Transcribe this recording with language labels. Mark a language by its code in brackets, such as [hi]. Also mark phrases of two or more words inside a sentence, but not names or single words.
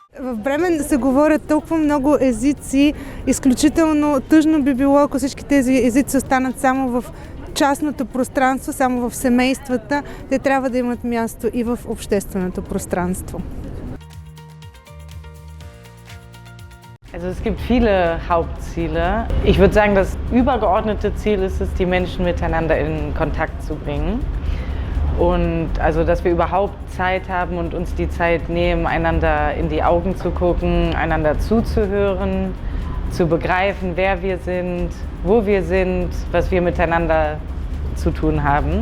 [bg] В Бремен се говорят толкова много езици. Изключително тъжно би било, ако всички тези езици останат само в частното пространство, само в семействата. Те трябва да имат място и в общественото пространство. [de] Also es gibt viele Hauptziele. Ich würde sagen, das übergeordnete Ziel ist es, die Menschen miteinander in Kontakt zu bringen. Und also, dass wir überhaupt Zeit haben und uns die Zeit nehmen, einander in die Augen zu gucken, einander zuzuhören, zu begreifen, wer wir sind, wo wir sind, was wir miteinander zu tun haben.